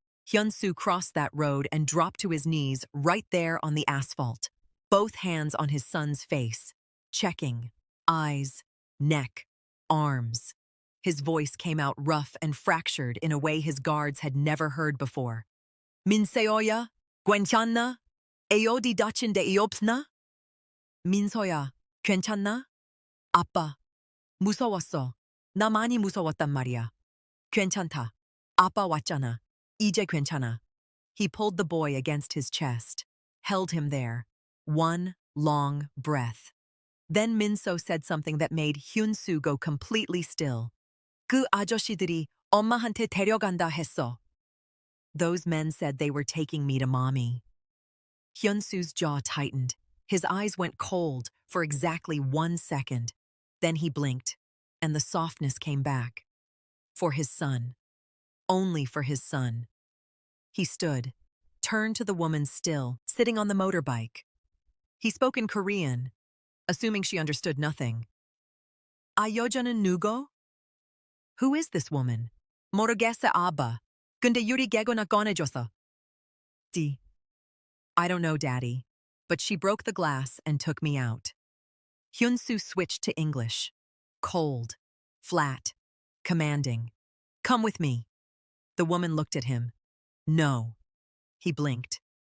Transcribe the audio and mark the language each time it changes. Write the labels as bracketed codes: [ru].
[en] Hyun-soo crossed that road and dropped to his knees right there on the asphalt, both hands on his son's face, checking, eyes, neck, arms. His voice came out rough and fractured in a way his guards had never heard before. [ko] "Min-seo야, 괜찮나? 애 어디 다친 데 없나?" "민서야, 괜찮나?" "아빠, 무서웠어. 나 많이 무서웠단 말이야." "괜찮다. 아빠 왔잖아. 이제 괜찮아." [en] He pulled the boy against his chest, held him there, one long breath. Then Min-seo said something that made Hyun-soo go completely still. [ko] "그 아저씨들이 엄마한테 데려간다 했어." [en] "Those men said they were taking me to mommy." Hyun-soo's jaw tightened. His eyes went cold for exactly 1 second. Then he blinked, and the softness came back. For his son. Only for his son. He stood, turned to the woman still, sitting on the motorbike. He spoke in Korean, assuming she understood nothing. [ko] "아 여자는 누구?" [en] "Who is this woman?" [ko] "모르겠어 아빠. 근데 유리 개구나 꺼내줬어." [en] "I don't know, Daddy, but she broke the glass and took me out." Hyun-soo switched to English. Cold, flat, commanding. "Come with me." The woman looked at him. "No." He blinked.